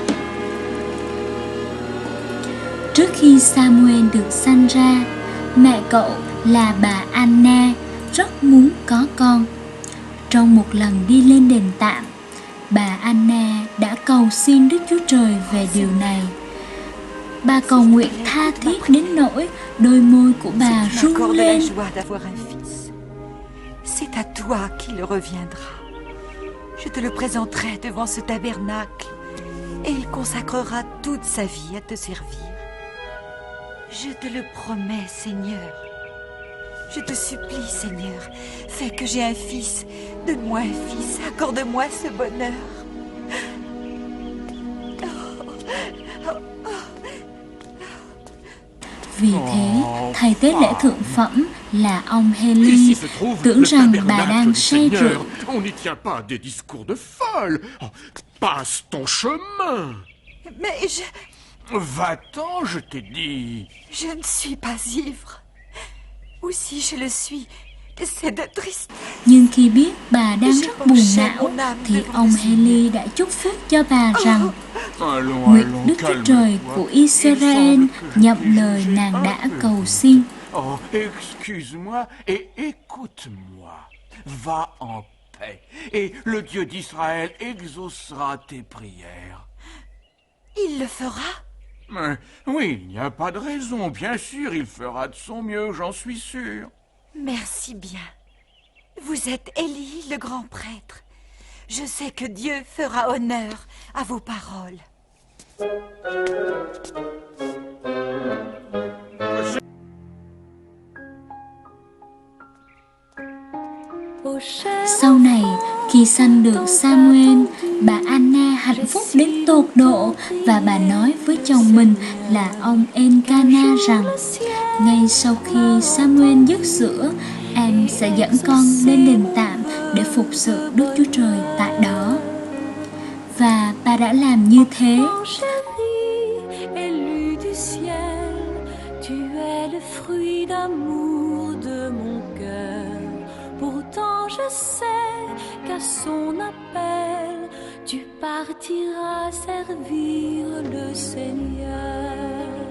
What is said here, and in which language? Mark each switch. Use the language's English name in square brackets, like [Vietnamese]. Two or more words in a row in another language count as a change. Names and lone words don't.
[Vietnamese] Trước khi Samuel được sanh ra, mẹ cậu là bà Anna rất muốn có con. Trong một lần đi lên đền tạm, bà Anna đã cầu xin Đức Chúa Trời về điều này. Bà cầu nguyện tha thiết đến nỗi đôi môi của bà rung lên. [French] C'est à toi qu'il reviendra. Je te le présenterai devant ce tabernacle et il consacrera toute sa vie à te servir. Je te le promets, Seigneur. Je te supplie, Seigneur, fais que j'ai un fils. Donne-moi un fils, accorde-moi ce bonheur. [Vietnamese] Vì thế, thầy tế lễ thượng phẩm là ông Heli tưởng rằng bà đang say rượu. [French] On n'y tient pas des discours de folle. Passe ton chemin. Mais je... Va-t'en, je t'ai dit. Je ne suis pas ivre. Ou si je le suis, c'est de triste. [Vietnamese] Nhưng khi biết bà đang rất buồn não, thì ông Heli đã chúc phúc cho bà rằng nguyện Đức Chúa Trời của Israel nhậm lời nàng đã cầu xin. [French] Oh, excuse-moi et écoute-moi. Va en paix, et le Dieu d'Israël exaucera tes prières. Il le fera? Oui, il n'y a pas de raison. Bien sûr, il fera de son mieux, j'en suis sûr. Merci bien. Vous êtes Élie, le grand prêtre. Je sais que Dieu fera honneur à vos paroles. [Vietnamese] Sau này, khi sanh được Samuel, bà Anna hạnh phúc đến tột độ và bà nói với chồng mình là ông Elkana rằng ngay sau khi Samuel dứt sữa, em sẽ dẫn con lên đền tạm để phục sự Đức Chúa Trời tại đó. Và bà đã làm như thế. [French] Pourtant je sais qu'à son appel, tu partiras servir le Seigneur.